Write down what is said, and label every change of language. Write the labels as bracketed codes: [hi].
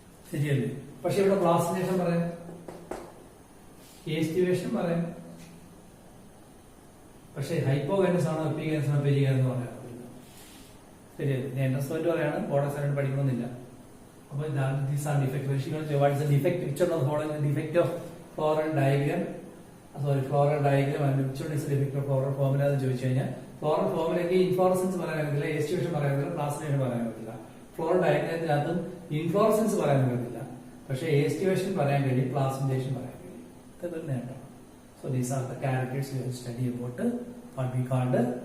[ml] ശരിയല്ലേ? പക്ഷെ ഇവിടെ പ്ലാസന്റേഷൻ പറയാം, എസ്റ്റിവേഷൻ പറയാം. പക്ഷെ ഹൈപ്പോഗൈനസ് ആണോ എപ്പിഗൈനസ് ആണോ പെരിഗൈനസ് എന്ന് പറയാൻ പറ്റില്ല. ശരിയല്ലേ? ഞാൻ എൻട്രൻസ് പറയുകയാണ്, ബോർഡ് എക്സാമിന് പഠിക്കണമെന്നില്ല. അപ്പോൾ [en] these are defects. What is the defect? Which one of the following is the defect of floral diagram? Floral diagram and which one is the defect of floral formula [ml] എന്ന് ചോദിച്ചു കഴിഞ്ഞാൽ floral ഫോർമുലയ്ക്ക് inflorescence പറയാൻ പറ്റില്ല, എസ്റ്റിവേഷൻ പറയാൻ പറ്റില്ല, placentation പറയാൻ പറ്റില്ല. Floral ഡയഗ്രത്തിനകത്തും inflorescence പറയാൻ പറ്റില്ല, പക്ഷേ എസ്റ്റിവേഷൻ പറയാൻ കഴിയും, പ്ലാസന്റേഷൻ പറയാൻ കഴിയും. ഇതൊരു നേട്ടം. [en] So these are the characters we have studied about what we called